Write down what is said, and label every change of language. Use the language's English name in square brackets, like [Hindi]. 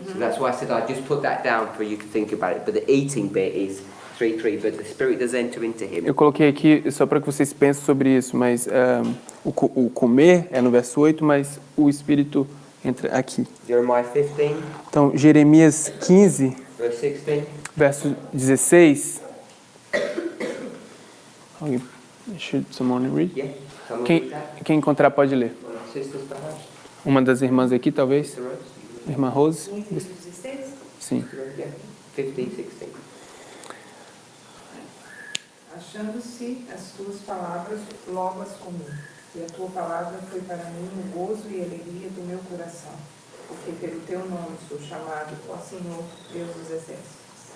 [English] So that's why I said I just put that down for you to think about it. But the eating bit is 3:3, but the spirit does enter into him. [Portuguese] Eu coloquei aqui só para que vocês pensem sobre isso, mas o comer é no verso 8, mas o espírito entra aqui. [English] Jeremiah 15, [Portuguese] Então, Jeremias 15, [English] verse 16. [Portuguese] verso 16. Alguém, [English] should someone read? Yeah, someone read that? [Portuguese] Quem encontrar pode ler. [English] Sisters, perhaps? [Portuguese] Uma das irmãs aqui, talvez. [English] Sister Rose? [Portuguese] Irmã Rose? [English] 15:16? [Portuguese] Sim. [English] Yeah, 15, 16. [Portuguese] Achando-se as tuas palavras, logo as comi, e a tua palavra foi para mim o gozo e alegria do meu coração, porque pelo teu nome sou chamado, ó Senhor, Deus dos exércitos.